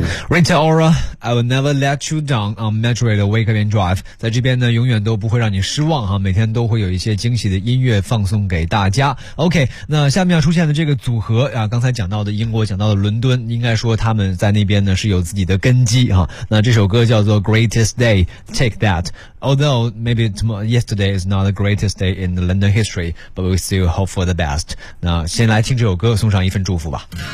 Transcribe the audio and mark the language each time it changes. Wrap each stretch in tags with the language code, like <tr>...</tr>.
<en>Rita Ora, I will never let you down on Metro Radio Wake Up and Drive.</en> <zh>在这边呢永远都不会让你失望哈，每天都会有一些惊喜的音乐放送给大家。 OK, 那下面要出现的这个组合啊，刚才讲到的英国，讲到的伦敦，应该说他们在那边呢是有自己的根基哈。那这首歌叫做 Greatest Day, Take That.</zh> <en>Although maybe tomorrow, yesterday is not the greatest day in the London history, but we still hope for the best.</en> <zh>那先来听这首歌，送上一份祝福吧。</zh>